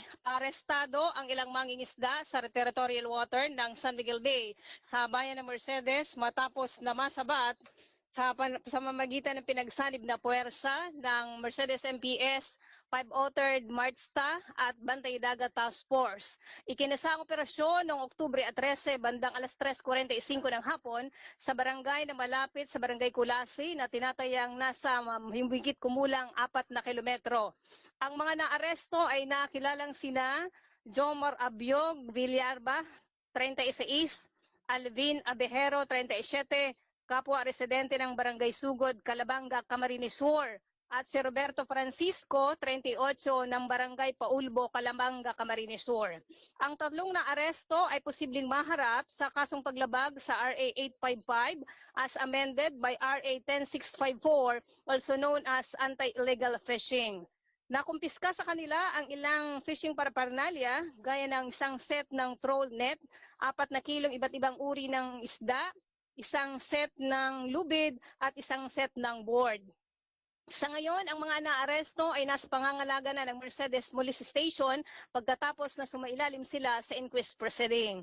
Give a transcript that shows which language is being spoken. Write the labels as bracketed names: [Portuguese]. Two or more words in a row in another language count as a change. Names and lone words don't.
[Filipino] Arestado ang ilang mangingisda sa [English] territorial water [Filipino] ng San Miguel Bay sa bayan ng Mercedes matapos na masabat sa pamamagitan ng pinagsanib na puwersa ng Mercedes MPS, 503rd Martsta at Bantay Dagat Task Force. Ikinasa ang operasyon noong Oktubre 13 bandang alas 3:45 ng hapon sa barangay na malapit sa Barangay Kulasi na tinatayang nasa higit kumulang 4 na kilometro. Ang mga naaresto ay nakilalang sina Jomar Abiog Villarba, 36, Alvin Abejero, 37, kapwa residente ng Barangay Sugod, Calabanga, Camarines Sur, at si Roberto Francisco, 38, ng Barangay Paulbo, Calabanga, Camarines Sur. Ang tatlong naaresto ay posibleng maharap sa kasong paglabag sa RA 855 [English] as amended by RA 10654, also known as anti-illegal fishing. [Filipino] Nakumpiska sa kanila ang ilang [English] fishing paraphernalia [Filipino] gaya ng isang set ng [English] troll net, [Filipino] 4 na kilong iba't ibang uri ng isda, isang set ng lubid at isang set ng board. Sa ngayon, ang mga naaresto ay nasa pangangalaga na ng Mercedes Police Station pagkatapos na sumailalim sila sa [English] inquest proceeding.